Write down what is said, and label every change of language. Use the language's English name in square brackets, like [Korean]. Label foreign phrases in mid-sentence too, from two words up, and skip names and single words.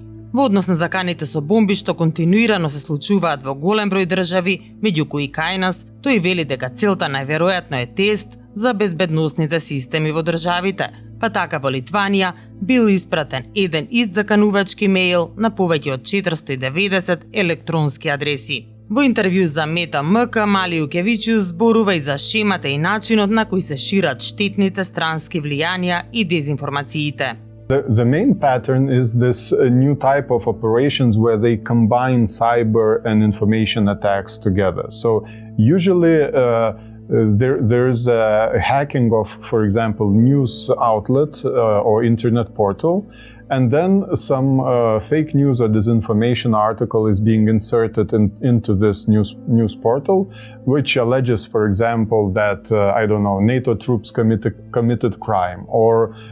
[Macedonian] Во однос на заканите со бомби што континуирано се случуваат во голем број држави, меѓу кои кај нас, тој вели дека целта најверојатно е тест за безбедносните системи во државите, па така во Литванија бил испратен еден ист заканувачки мејл на повеќе од 490 електронски адреси. Во интервју за Мета МК, Малиукевичиус зборува и за шемата и начинот на кој се шират штетните странски влијанија и дезинформациите. [English] The main pattern is this new type of operations where they combine cyber and information attacks together. So usually there's a hacking of, for example, news outlet or internet portal, and then some fake news or disinformation article is being inserted into this news portal, which alleges, for example, that NATO troops committed crime, or